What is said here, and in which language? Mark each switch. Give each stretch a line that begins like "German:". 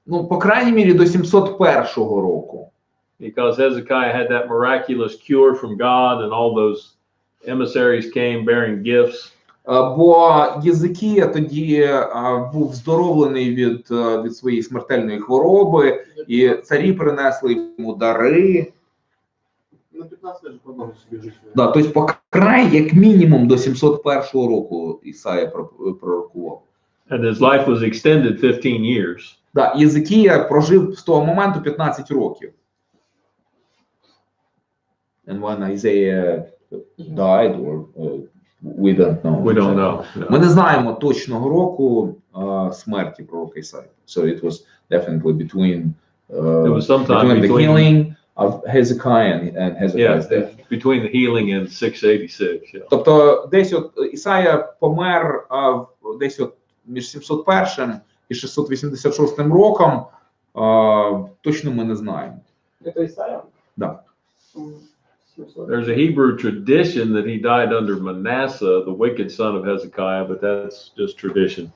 Ukrainian: ну, по крайній мірі, до 701 року.
English: because Hezekiah had that miraculous cure from God and all those emissaries came bearing gifts.
Ukrainian: Бо Єзикія тоді був здоровлений від своєї смертельної хвороби, і царі принесли йому дари.
Russian: На 15 же продолжил себе жить.
Ukrainian: Да, тобто, по край, як мінімум, до 701 року Ісая пророкував.
English: And his life was extended 15 years.
Ukrainian: Да, Єзикія прожив з того моменту 15 років.
English: And when Isaiah died, or we don't know. We don't know.
Ukrainian: Ми не знаємо точного року смерті пророка Ісаї.
English: So it was definitely between, It was sometime between the between, healing of Hezekiah and Hezekiah's death. between the healing and 686. Yeah.
Ukrainian: Тобто десь от Ісая помер десь от між 701 і 686 роком, точно ми не знаємо.
Russian: Это Исаия? Да. 700.
English: There's a Hebrew tradition that he died under Manasseh, the wicked son of Hezekiah, but that's just tradition.